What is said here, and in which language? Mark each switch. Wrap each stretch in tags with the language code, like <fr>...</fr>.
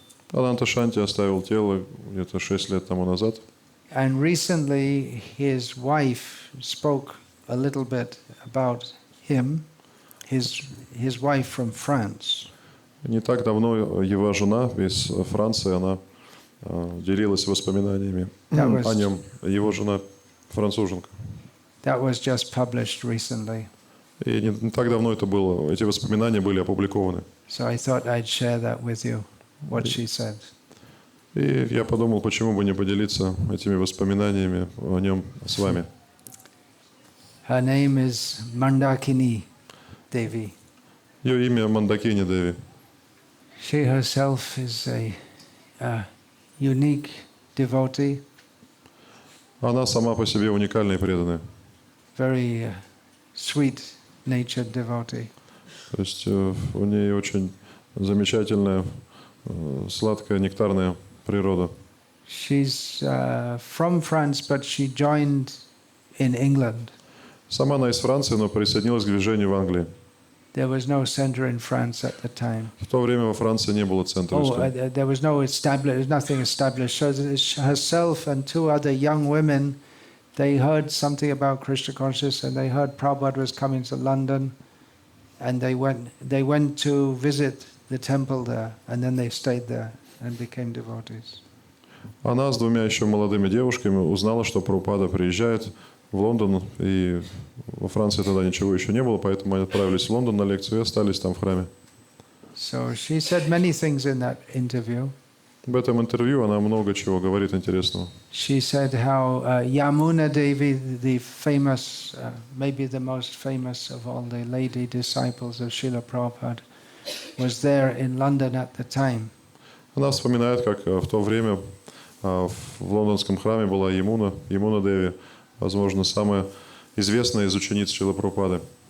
<ru>Ананта Шанти оставил тело где-то 6 лет тому назад.</ru> <en>And recently his wife spoke a little bit about him, his wife from France.</en> <ru>Не так давно его жена из Франции, она делилась воспоминаниями о нем. Его жена француженка.</ru> <en>That was just published recently.</en> <ru>И не так давно это было. Эти воспоминания были опубликованы.</ru> <en>So I thought I'd share that with you, what she said.</en> <ru>И я подумал, почему бы не поделиться этими воспоминаниями о нем с вами.</ru> <en>Her name is Mandakini Devi.</en> <ru>Ее имя Мандакини Деви.</ru> <en>She herself is a unique devotee,</en> <ru>Она сама по себе уникальная и преданная.</ru> <en>very sweet-natured devotee.</en> <ru>То есть у нее очень замечательная, сладкая, нектарная природа.</ru> <en>She's from France, but she joined in England.</en> <ru>Сама она из Франции, но присоединилась к движению в Англии.</ru> <en>There was no center in France at the time.</en> <ru>В то время во Франции не было центра ISKCON.</ru> <en>There was nothing established. So herself and two other young women, they heard something about Krishna consciousness, and they heard Prabhupada was coming to London, and they went to visit the temple there, and then they stayed there and became devotees.</en> <ru>Она с двумя еще молодыми девушками узнала, что Прабхупада приезжает в Лондон, и во Франции тогда ничего еще не было, поэтому они отправились в Лондон на лекцию и остались там в храме.</ru> <en>So she said many things in that interview.</en> <ru>В этом интервью она много чего говорит интересного.</ru> <en>She said how Yamuna Devi, the famous, maybe the most famous of all the lady disciples of Srila Prabhupada, was there in London at the time.</en> <ru>Она вспоминает, как в то время в лондонском храме была Ямуна Деви, возможно, самая известная из учениц Шрила Прабхупады.</ru>